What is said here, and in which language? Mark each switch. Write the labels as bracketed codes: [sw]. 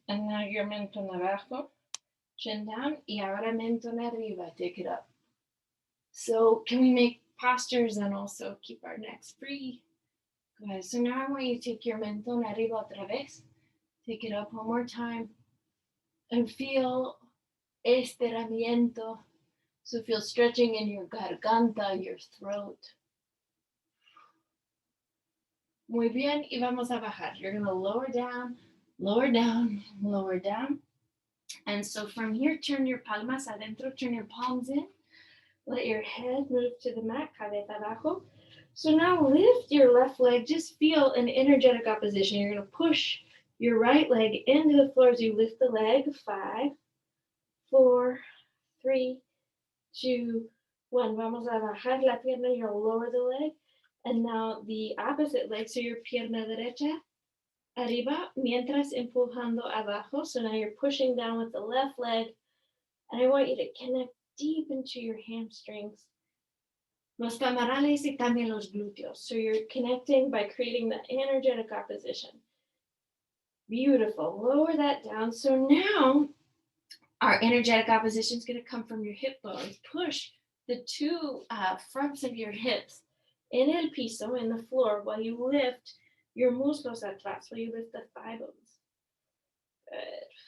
[en] And now your mentón abajo, chin down, y ahora mentón arriba, take it up. So can we make postures and also keep our necks free? Good. So now I want you to take your mentón arriba otra vez. Take it up one more time. And feel estiramiento. So feel stretching in your garganta, your throat. [es] Muy bien, y vamos a bajar. [en] You're going to lower down, lower down, lower down. And so from here, turn your palmas adentro, turn your palms in. Let your head move to the mat, cabeza abajo. So now lift your left leg. Just feel an energetic opposition. You're going to push your right leg into the floor as you lift the leg. 5, 4, 3, 2, 1. Vamos a bajar la pierna. You'll lower the leg. And now the opposite leg, so your pierna derecha, arriba, mientras empujando abajo. So now you're pushing down with the left leg. And I want you to connect deep into your hamstrings, los femorales y también los glúteos. So you're connecting by creating that energetic opposition. Beautiful. Lower that down. So now our energetic opposition is going to come from your hip bones. Push the two fronts of your hips en el piso, in the floor, while you lift your muslos atrás, while you lift the thigh bones. Good.